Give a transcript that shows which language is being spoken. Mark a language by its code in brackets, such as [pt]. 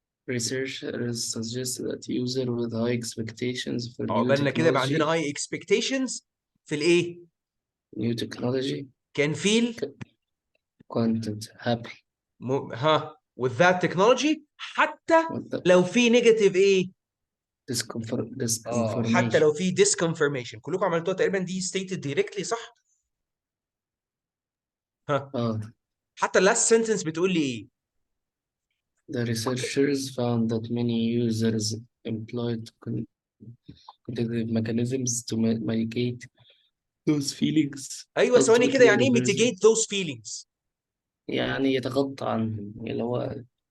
[en] Researchers suggest that user with high expectations for [ar] عقبالنا كده يبقى عندنا [en] high expectations [ar] في الايه؟ [en] new technology, can feel content happy ها with that technology [ar] حتى [en] with the [ar] لو في negative ايه؟ حتى [en] disconfirmation. [ar] لو في disconfirmation. كلكم عملتوها تقريبا دي [en] stated directly [ar] صح؟ ها. اه. حتى [en] last sentence [ar] بتقول لي ايه؟ [en] The researchers found that many users employed cognitive mechanisms to mitigate those feelings, [ar] ايوه ثواني كده، [en] ultimately [ar] يعني ايه [en] reversing. mitigate those feelings؟ [ar] يعني يتغطى عنهم، اللي هو